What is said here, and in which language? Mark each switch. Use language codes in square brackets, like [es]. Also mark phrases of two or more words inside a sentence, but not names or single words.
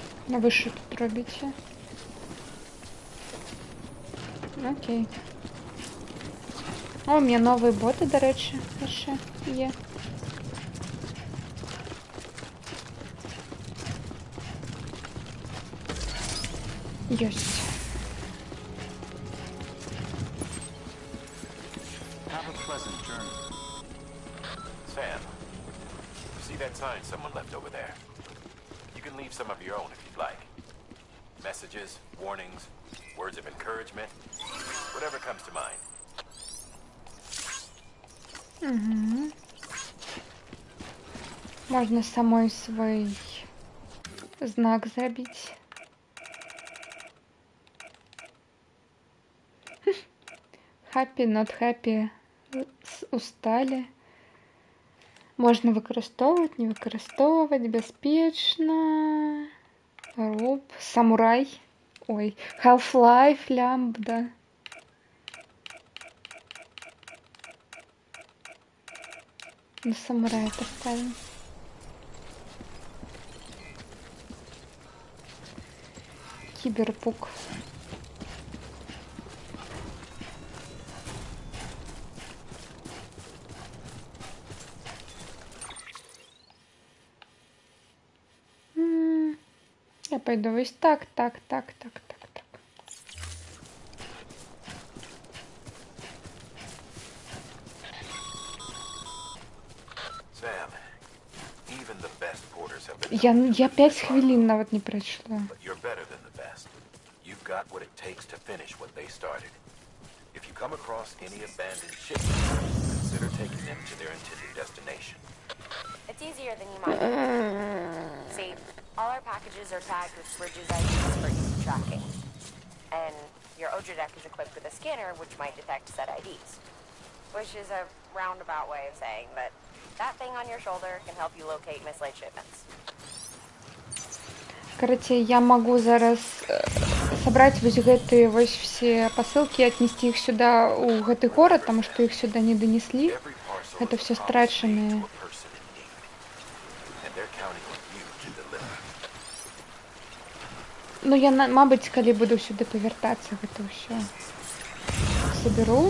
[uk] Ви що тут робите? Окей. О, у мене нові боти, до речі, ще є. Єсть. [en] Have a pleasant journey. Sam, see that sign someone left over there? You can leave some of your own if you'd like. Messages, warnings, words of encouragement, whatever comes to mind. Угу. [uk] Можна самой свій знак зробити. [en] Happy, not happy, [ru] устали. [uk] Можна використовувати, не використовувати, безпечно. Руб, самурай. Ой, Half-Life, лямбда. [ru] На самурая поставим. Киберпук. Я пойду весь так. [en] Sam, even the best porters have been. [uk] Я 5 хвилин навіть не пройшла. [en] But you're better than the best. You've got what it takes to finish what they started. If you come across any abandoned shipments, consider taking them to their intended destination. It's easier than you might think. See, all our packages are tagged with Bridges IDs for easy tracking. And your Odra deck is equipped with a scanner which might detect said IDs. Which is a roundabout way of saying that that thing on your shoulder can help you locate mislaid shipments. [ru] Короче, я могу зараз собрать [be] вось гэтыя вось [ru] все посылки и отнести их сюда [be] у гэты [ru] город, потому что их сюда не донесли. Это все страченные. [uk] Ну, я, мабуть, коли буду сюди повертатися, [ru] это все соберу.